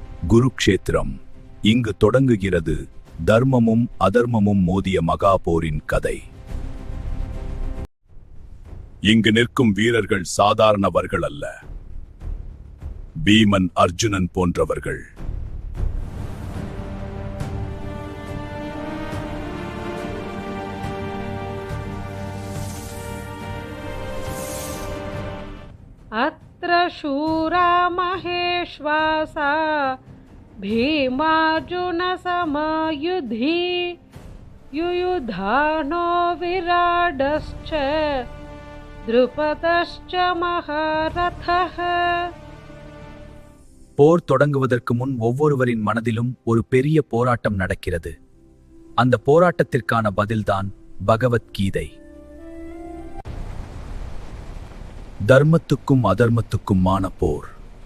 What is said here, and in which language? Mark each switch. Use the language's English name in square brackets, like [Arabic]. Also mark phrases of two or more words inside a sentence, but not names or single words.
[Tamil] குருக்ஷேத்திரம். இங்கு தொடங்குகிறது தர்மமும் அதர்மமும் மோதிய மகா போரின் கதை. இங்கு நிற்கும் வீரர்கள் சாதாரணவர்கள் அல்ல. பீமன், அர்ஜுனன் போன்றவர்கள். [Sanskrit] अत्र शूरा महेश्वासा भीमार्जुन समयुधि युयुधानो विराडश्च द्रुपदश्च महारथः. [Tamil] போர் தொடங்குவதற்கு முன் ஒவ்வொருவரின் மனதிலும் ஒரு பெரிய போராட்டம் நடக்கிறது. அந்த போராட்டத்திற்கான பதில்தான் பகவத்கீதை. தர்மத்துக்கும் அதர்மத்துக்குமான போர்.